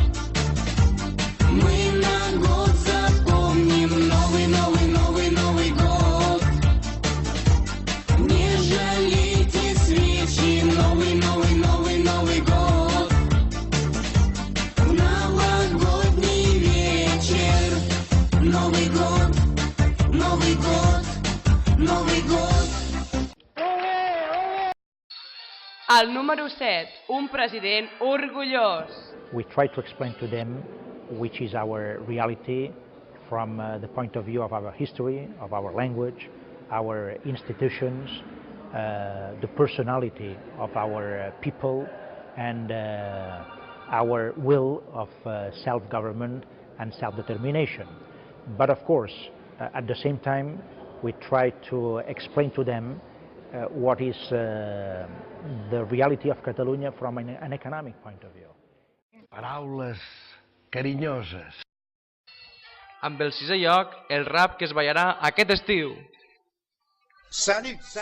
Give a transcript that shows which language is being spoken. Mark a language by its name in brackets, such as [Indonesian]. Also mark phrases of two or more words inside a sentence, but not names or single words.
[Russian] Мы на год запомним новый год. Не жалейте свечи, новый год. Новогодний вечер. Новый год. [Catalan] El número 7, un president orgullós. [English] We try to explain to them which is our reality from the point of view of our history, of our language, our institutions, the personality of our people, and our will of self-government and self-determination. But of course, at the same time, we try to explain to them what is the reality of Catalunya from an economic point of view. [Catalan] Paraules carinyoses. Amb el 6è lloc, el rap que es ballarà aquest estiu. Salut!